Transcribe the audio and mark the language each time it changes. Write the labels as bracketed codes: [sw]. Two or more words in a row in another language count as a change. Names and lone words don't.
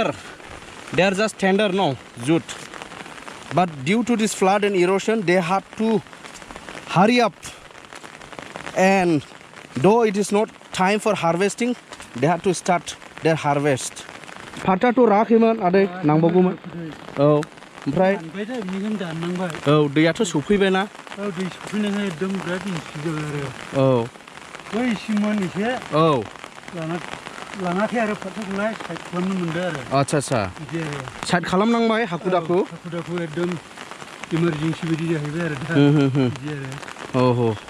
[en] They are just tender, no? Jute. But due to this flood and erosion, they had to hurry up. And though it is not time for harvesting, they had to start their harvest. [brx] Pata to rakhiman ade nangbaguman. Oh. ओमफ्राय औ दैयाथ' सौफैबायना औ दै सौफैनानै एकदम बिराद मिथिजाबाय आरो औ बै सिमोन एसे औ लाङाखै आरो फाथोखौलाय साइड खालामनो मोनदों आरो आच्छा आच्छा बिदि आरो साइड खालामनांबाय हाखु दाखु एकदम इमारजेन्सि बायदि जाहैबाय आरो दा बिदि आरो औ